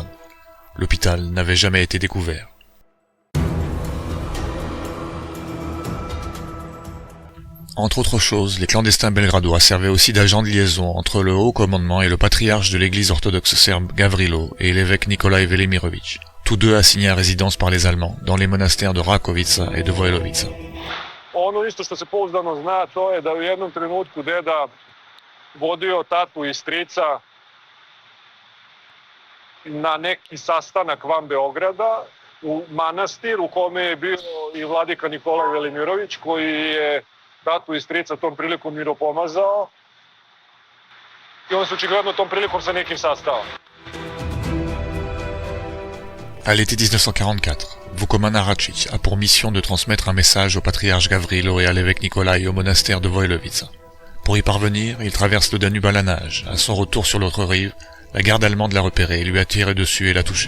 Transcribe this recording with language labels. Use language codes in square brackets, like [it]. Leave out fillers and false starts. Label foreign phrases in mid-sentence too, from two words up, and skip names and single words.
[fr] L'hôpital n'avait jamais été découvert. Entre autres choses, les clandestins belgradois servaient aussi d'agents de liaison entre le haut commandement et le patriarche de l'église orthodoxe serbe Gavrilo et l'évêque Nikolaj Velimirović, tous deux assignés à résidence par les Allemands dans les monastères de Rakovica et de Vojlovica. [sr] Ono isto što se pouzdano zna, to je da u jednom trenutku deda vodio tatu i strica na neki sastanak van Beograda u manastir u kome je bio i vladika Nikolaj Velimirović koji je tatu i strica tom prilikom miropomazao i on se očigledno tom prilikom sa nekim sastao. [fr] À l'été 1944, Vukomana Račić a pour mission de transmettre un message au patriarche Gavrilo et à l'évêque Nikolaj au monastère de Vojlovica. Pour y parvenir, il traverse le Danube à la nage. À son retour sur l'autre rive, la garde allemande l'a repéré, lui a tiré dessus et l'a touché.